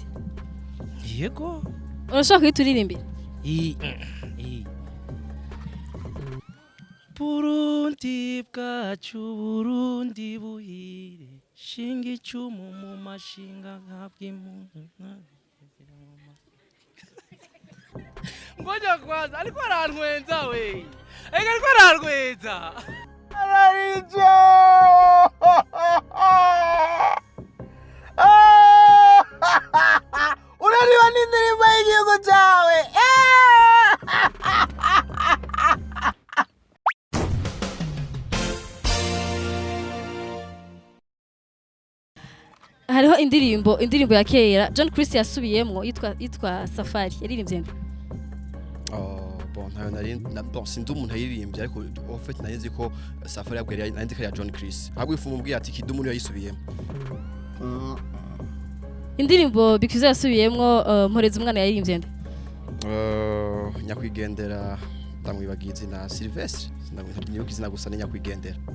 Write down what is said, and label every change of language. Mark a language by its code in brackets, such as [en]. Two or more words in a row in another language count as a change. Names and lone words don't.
[rn] Yego. urashaka kwituririmbira Burundi bwacu Burundi buhire shinga icumu mu mashinga nk'abw'impundu. [sw] Ngoja kwanza alikuwa [rn] arantwenza we. Ega alikuwa arantwenza. Ararijo! Unaniwa n'indirimbo y'igihugu cyawe. hariho indirimbo ya kera John Chris yasubiyemwo yitwa Safari yaririmbye nde [fr] Bon, bon, [rn] sindi umuntu ayiririmbye ariko [fr] en fait [rn] narizi ko Safari yabwira nandi ko ya John Chris. Ahubwo ifumu mbwiye ati kidumu niyo yisubiyemo. indirimbo Bikuze yasubiyemwo mporeza umwana yaririmbye nde Nyakwigendera ndamwibagiye izina Sylvestre. Ndamwibuka izina gusa ni Nyakwigendera.